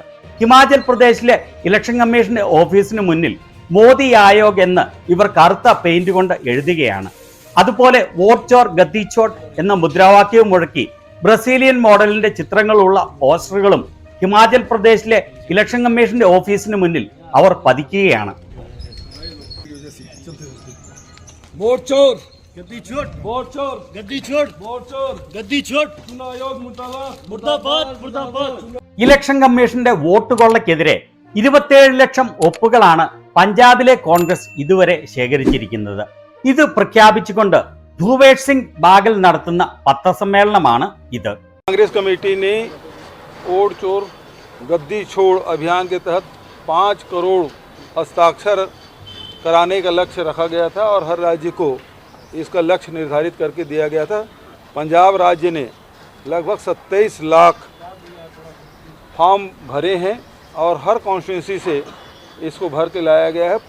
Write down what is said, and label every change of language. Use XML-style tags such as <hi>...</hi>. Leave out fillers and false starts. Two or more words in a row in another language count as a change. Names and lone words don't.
<ml>ഹിമാചൽ പ്രദേശിലെ ഇലക്ഷൻ കമ്മീഷന്റെ ഓഫീസിന് മുന്നിൽ മോദി ആയോഗ് എന്ന് ഇവർ കറുത്ത പെയിന്റ് കൊണ്ട് എഴുതുകയാണ്. അതുപോലെ</ml> <hi>वोट चोर गद्दी छोड़</hi> <ml>എന്ന മുദ്രാവാക്യവും മുഴക്കി ബ്രസീലിയൻ മോഡലിന്റെ ചിത്രങ്ങളുള്ള പോസ്റ്ററുകളും ഹിമാചൽ പ്രദേശിലെ ഇലക്ഷൻ കമ്മീഷന്റെ ഓഫീസിന് മുന്നിൽ അവർ പതിക്കുകയാണ്.</ml> <hi>वोट चोर गद्दी छोड़, वोट चोर गद्दी छोड़, वोट चोर गद्दी छोड़, चुनाव आयोग मुर्दाबाद मुर्दाबाद.</hi> <ml>ഇലക്ഷൻ കമ്മീഷന്റെ വോട്ടുകൊള്ളയ്ക്കെതിരെ 27 ലക്ഷം ഒപ്പുകളാണ് പഞ്ചാബിലെ കോൺഗ്രസ് ഇതുവരെ ശേഖരിച്ചിരിക്കുന്നത്. ഇത് പ്രഖ്യാപിച്ചുകൊണ്ട് ഭൂപേഷ് സിംഗ് ബാഗൽ നടത്തുന്ന പത്രസമ്മേളനമാണ് ഇത്.</ml> <hi>कांग्रेस कमेटी ने वोट चोर गद्दी छोड़ अभियान के तहत 5 करोड़ हस्ताक्षर कराने का लक्ष्य रखा गया था और हर राज्य को इसका लक्ष्य निर्धारित करके दिया गया था। पंजाब राज्य ने लगभग 27 लाख फॉर्म भरे हैं और हर कॉन्स्टिट्यूंसी से इसको भर के लाया गया है।</hi>